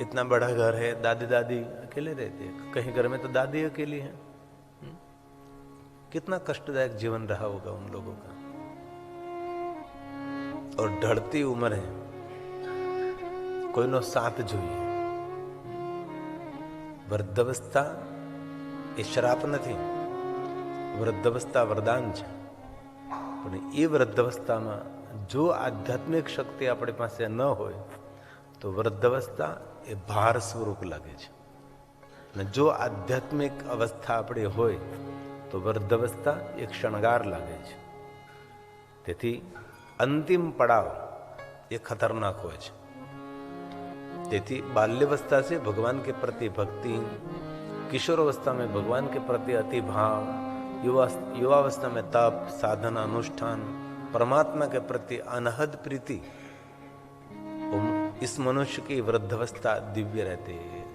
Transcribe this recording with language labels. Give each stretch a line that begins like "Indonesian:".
Hindi: इतना बड़ा घर है, दादी दादी अकेले रहते हैं। कहीं घर में तो दादी अकेली है। कितना कष्टदायक जीवन रहा होगा उन लोगों का। और ढलती उम्र है, कोईनो साथ
Gujarati: જોઈએ। વૃદ્ધાવસ્થા એ શ્રાપ નથી, વૃદ્ધાવસ્થા વરદાન છે। પણ એ વૃદ્ધાવસ્થામાં જો આધ્યાત્મિક શક્તિ આપણી પાસે ન હોય તો વૃદ્ધાવસ્થા એ ભાર સ્વરૂપ લાગે છે। અને જો આધ્યાત્મિક અવસ્થા આપણી હોય તો વૃદ્ધાવસ્થા એક શણગાર લાગે છે। તેથી અંતિમ પડાવ એ ખતરનાક હોય છે। તેથી
Hindi: बाल्यावस्था से भगवान के प्रति भक्ति, किशोरावस्था में भगवान के प्रति अति भाव, युवावस्था में तप, साधना, अनुष्ठान, परमात्मा के प्रति अनहद प्रीति, इस मनुष्य की वृद्धावस्था दिव्य रहती है।